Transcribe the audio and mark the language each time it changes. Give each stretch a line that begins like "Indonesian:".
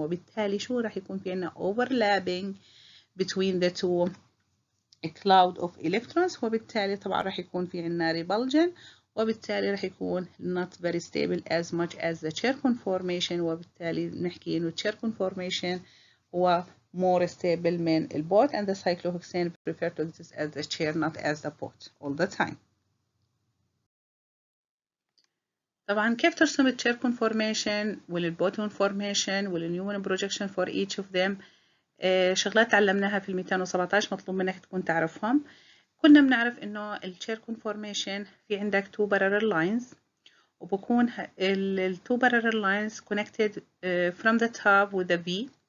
English: وبالتالي شو راح يكون في عنا overlapping between the two a cloud of electrons وبالتالي طبعا راح يكون في عنا repulsion وبالتالي راح يكون not very stable as much as the chair conformation وبالتالي نحكي إنه chair conformation هو more stable من البوت and the cyclohexane prefer to exist as the chair not as the boat all the time.
Arabic: طبعا كيف ترسم التشير conformation والبوت conformation والنيومان projection for each of them؟ شغلات تعلمناها في 217 مطلوب منك تكون تعرفهم. كنا بنعرف انه التشير conformation في عندك
English: two parallel lines وبكون two parallel lines connected from the top with a V